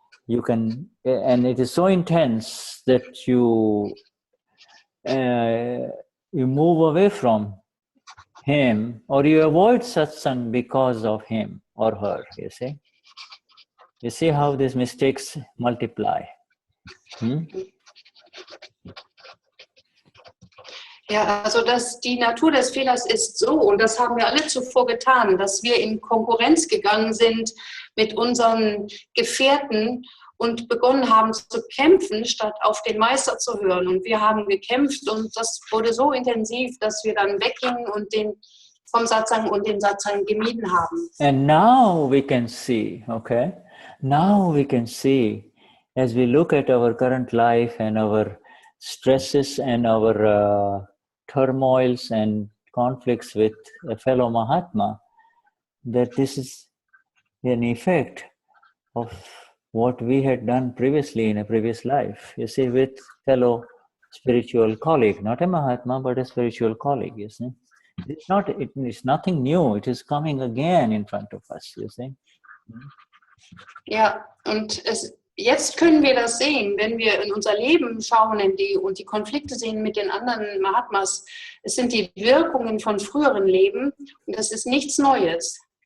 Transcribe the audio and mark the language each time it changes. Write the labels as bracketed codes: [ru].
[en] you can, and it is so intense that you move away from him, or you avoid satsang because of him or her. You see how these mistakes multiply. [de] Ja, also die Natur des Fehlers ist so, und das haben wir alle zuvor getan, dass wir in Konkurrenz gegangen sind mit unseren Gefährten und begonnen haben zu kämpfen, statt auf den Meister zu hören. Und wir haben gekämpft und das wurde so intensiv, dass wir dann weggingen und vom Satsang und den Satsang gemieden haben. [en] And now we can see, now we can see, as we look at our current life and our stresses and our turmoils and conflicts with a fellow Mahatma, that this is an effect of what we had done previously in a previous life. You see, with fellow spiritual colleague, not a Mahatma, but a spiritual colleague, you see. It's nothing new. It is coming again in front of us, you see. [de] Ja, und jetzt können wir das sehen, wenn wir in unser Leben schauen und die Konflikte sehen mit den anderen Mahatmas. Es sind die Wirkungen von früheren Leben und das ist nichts Neues.